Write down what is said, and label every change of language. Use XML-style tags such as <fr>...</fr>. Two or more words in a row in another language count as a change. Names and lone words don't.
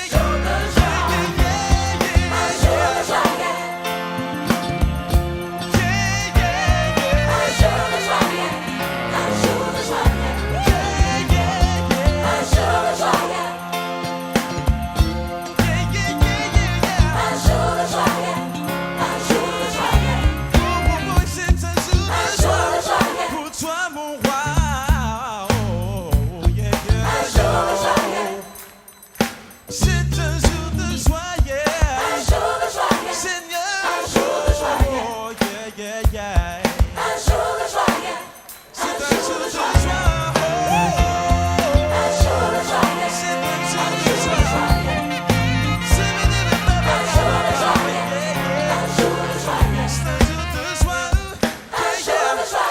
<fr>jour de joie, un jour de joie, un jour de joie, un jour de joie, un jour de joie, un jour de joie, un jour de joie. c'est un jour de joie Un jour de joie. pour toi, mon roi.</fr> <en>Oh, yeah, yeah.</en> <fr>Un jour de joie. C'est un jour de joie, yeah. Un jour de joie. Seigneur. Un jour de joie.</fr> <en>Oh, yeah, yeah, yeah.</en> <fr>Un jour de joie. C'est un jour de joie. Oh, Un jour de joie. c'est un Un jour de jour de joie. joie. C'est un jour de joie. Un jour de joie. Un jour de joie. C'est un jour de joie. Un jour de joie.</fr>